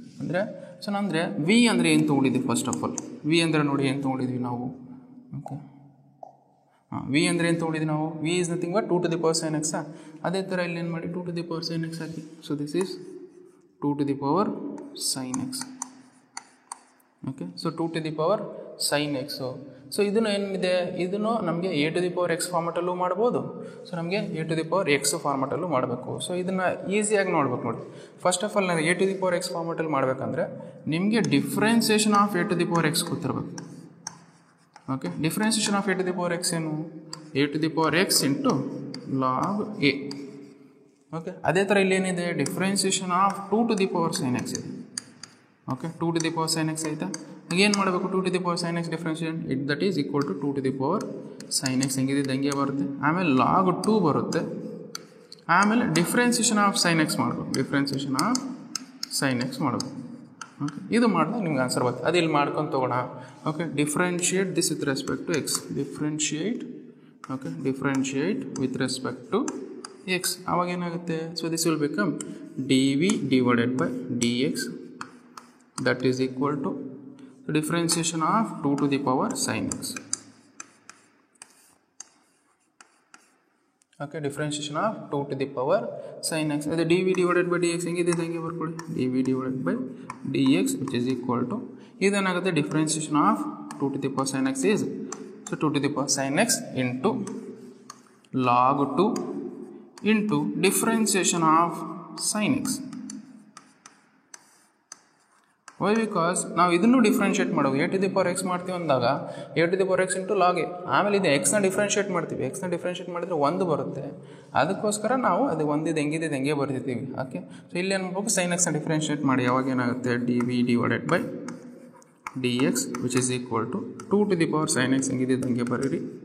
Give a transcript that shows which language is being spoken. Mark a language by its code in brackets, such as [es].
[kn] ಅಂದರೆ ಸೊ ಅಂದರೆ ವಿ ಅಂದರೆ ಏನು ತೊಗೊಂಡಿದ್ವಿ, ಫಸ್ಟ್ ಆಫ್ ಆಲ್ ವಿ ಅಂದರೆ ನೋಡಿ ಏನು ತೊಗೊಂಡಿದ್ವಿ ನಾವು. ಓಕೆ, ವಿ ಅಂದರೆ ಏನು ತೊಗೊಂಡಿದ್ವಿ ನಾವು, [en] V is nothing but 2 to the power sine x. [kn] ಅದೇ ಥರ ಇಲ್ಲಿ ಏನು ಮಾಡಿ 2 to the power sine x hockey. So this is [en] 2 to the power sin x. Okay, so 2 to the power sin x. [kn] So ಇದನ್ನು ಏನಿದೆ, ಇದನ್ನು ನಮಗೆ a to the power x ಫಾರ್ಮೆಟಲ್ಲೂ ಮಾಡ್ಬೋದು. ಸೊ ನಮಗೆ a to the power x ಫಾರ್ಮೆಟಲ್ಲೂ ಮಾಡಬೇಕು. So ಇದನ್ನು ಈಸಿಯಾಗಿ ನೋಡ್ಬೇಕು ನೋಡಿ. ಫಸ್ಟ್ ಆಫ್ ಆಲ್ ನಾನು a to the power x ಫಾರ್ಮೆಟಲ್ಲಿ ಮಾಡಬೇಕಂದ್ರೆ ನಿಮಗೆ differentiation of a to the power x ಗೊತ್ತಿರಬೇಕು. Okay, differentiation of a to the power x ಏನು, a to the power x into log a. Okay, ಅದೇ ಥರ ಇಲ್ಲಿ ಏನಿದೆ, differentiation of 2 to the power sin x ಇದೆ. Okay, 2 to the power sin x ಆಯಿತಾ. ಏನು ಮಾಡಬೇಕು, 2 to the power sin x differentiate it that is equal to 2 to the power sin x ಹೆಂಗಿದೆ ಹಂಗೆ ಬರುತ್ತೆ. ಆಮೇಲೆ log 2 ಬರುತ್ತೆ. ಆಮೇಲೆ ಡಿಫ್ರೆನ್ಸಿಯೇಷನ್ ಆಫ್ sin x ಮಾಡಬೇಕು, ಡಿಫ್ರೆನ್ಸಿಯೇಷನ್ ಆಫ್ sin x ಮಾಡಬೇಕು. ಓಕೆ, ಇದು ಮಾಡಿದಾಗ ನಿಮ್ಗೆ ಆನ್ಸರ್ ಬರುತ್ತೆ. ಅದು ಇಲ್ಲಿ ಮಾಡ್ಕೊಂಡು ತೊಗೋಣ. Okay, differentiate this with respect to X, differentiate. Okay, differentiate with respect to X. ಆವಾಗ ಏನಾಗುತ್ತೆ, [en] So this will become d v divided by d x that is equal to the differentiation of 2 to the power sin x. Okay, differentiation of 2 to the power sin x. The dv divided by dx [kn] ಹೆಂಗಿದೆ ಹಂಗೆ ಬರ್ಕೊಳ್ಳಿ, [en] dv divided by dx which is equal to ಇದೇನಾಗುತ್ತೆ, differentiation of 2 to the power sin x is, so 2 to the power sin x into log 2 into differentiation of sin x. [kn] Y, because ನಾವು ಇದನ್ನು differentiate ಮಾಡೋದು, a to the power x ಮಾಡ್ತೀವಿ ಅಂದಾಗ a to the power x into log A. ಆಮೇಲೆ ಇದು ಎಕ್ಸ್ನ differentiate ಮಾಡ್ತೀವಿ, ಎಕ್ಸ್ನ ಡಿಫ್ರೆನ್ಷಿಯೇಟ್ ಮಾಡಿದರೆ 1 ಬರುತ್ತೆ. ಅದಕ್ಕೋಸ್ಕರ ನಾವು ಅದು ಒಂದಿದ್ದು ಹೆಂಗಿದೆ ಹೆಂಗೆ ಬರ್ತಿದ್ದೀವಿ. ಓಕೆ, ಸೊ ಇಲ್ಲಿ ಏನು ಮಾಡ್ಬೇಕು, ಸೈನ್ ಎಕ್ಸ್ನ ಡಿಫ್ರೆನ್ಷಿಯೇಟ್ ಮಾಡಿ ಯಾವಾಗ ಏನಾಗುತ್ತೆ, D V divided by D X which is equal to 2 to the power sin x ಹೆಂಗಿದೆ ಹಂಗೆ ಬರೀರಿ.